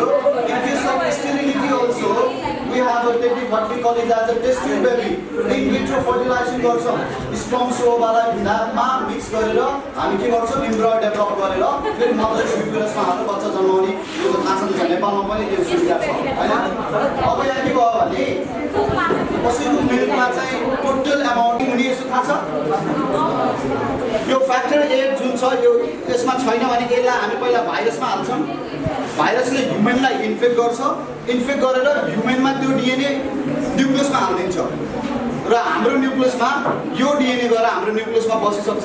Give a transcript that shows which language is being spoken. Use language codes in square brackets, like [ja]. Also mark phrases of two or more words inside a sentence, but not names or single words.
[en] In case of sterility also we have a technique what we call it as a test tube baby. in vitro fertilization [ne] गर्छौँ, स्पर्म्स ओभालाई ल्याबमा मिक्स गरेर हामी के गर्छौँ, इम्ब्रायो डेभलप गरेर फेरि मदर युटेरसमा हालेर बच्चा जन्माउने। यो त थाहा छ नि, नेपालमा पनि यो सुविधा छ होइन। अब यहाँ के भयो भने कसैको मिल्कमा चाहिँ [en] total amount [ne] हुने यसो थाहा छ, यो फ्याक्टर 8 जुन छ यो यसमा छैन भने यसलाई हामी पहिला भाइरसमा हाल्छौँ, भाइरसले ह्युमनलाई इन्फेक्ट गर्छ, इन्फेक्ट गरेर ह्युमनमा त्यो डिएनए न्युक्लियसमा हालिदिन्छ र हाम्रो न्युक्लियसमा यो डिएनए गएर हाम्रो न्युक्लियसमा बसिसक्छ।